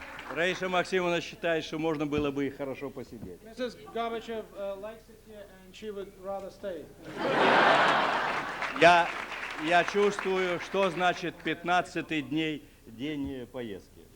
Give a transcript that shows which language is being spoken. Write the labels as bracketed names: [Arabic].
[Russian] Раиса Максимовна считает, что можно было бы и хорошо посидеть. [English] Mrs. Gorbachev likes it here and she would rather stay. [Russian] Я чувствую, что значит 15-й день поездки.